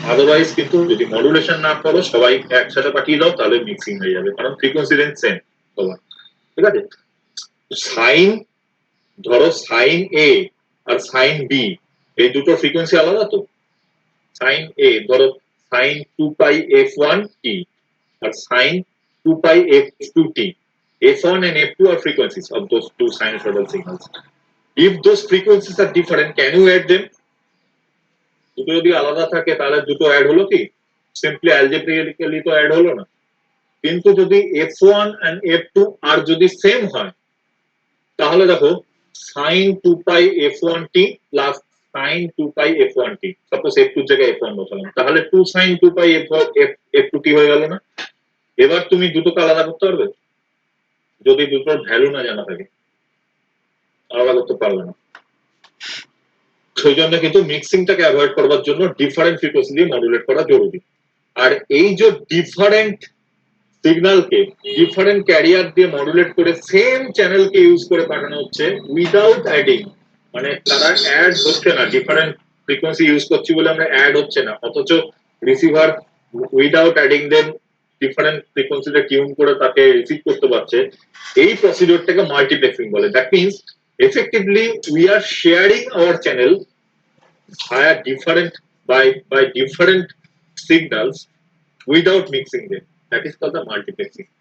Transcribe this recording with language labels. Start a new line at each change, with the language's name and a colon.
Bangla: Otherwise কিন্তু যদি modulation না করো, সবাই একসাথে পাঠিয়ে দাও, তাহলে মিক্সিং হয়ে যাবে, কারণ ফ্রিকোয়েন্সি রেঞ্জ সেম সবার, ঠিক আছে। সাইন, ধরো সাইন এ আর সাইন বি এই দুটো ফ্রিকোয়েন্সি আলাদা তো। সাইন এ ধরো sign 2 pi f1 t আর sign 2 pi f2 t.
English: f1 and f2 are frequencies of those two sinusoidal signals. If those frequencies are different, can you add them?
Bangla: দুটো যদি আলাদা থাকে তাহলে দুটো অ্যাড হলো কি? সিম্পলি অ্যালজেব্রিক্যালি তো অ্যাড হলো না। কিন্তু যদি f1 and f2 আর যদি সেম হয় তাহলে দেখো সাইন 2 পাই f1 t প্লাস সাইন 2 পাই f1 t, সাপোজ f2 এর জায়গায় f1 বসালাম, তাহলে 2 সাইন 2 পাই f2 t হয়ে গেল না? এবার তুমি দুটোকে আলাদা করতে পারবে যদি দুটোর ভ্যালু না জানা থাকে? আলাদা করতে পারবে না। সেই জন্য কিন্তু মিক্সিংটাকে অ্যাভয়েড করবার জন্য ডিফারেন্ট ফ্রিকোয়েন্সি দিয়ে মডুলেট করা জরুরি। আর এই যে ডিফারেন্ট সিগন্যালকে ডিফারেন্ট ক্যারিয়ার দিয়ে মডুলেট করে সেম চ্যানেলকে ইউজ করে পাঠানো হচ্ছে উইদাউট অ্যাডিং, মানে তারা অ্যাড হচ্ছে না, ডিফারেন্ট ফ্রিকোয়েন্সি ইউজ করছি বলে আমরা অ্যাড হচ্ছে না, অথচ রিসিভার উইদাউট অ্যাডিং দেন ডিফারেন্ট ফ্রিকোয়েন্সিতে টিউন করে তাকে রিসিভ করতে পারছে। এই প্রসিডিওরটাকে মাল্টিপ্লেক্সিং বলে।
English: That means effectively we are sharing our channel via different by different signals without mixing them. That is called the multiplexing.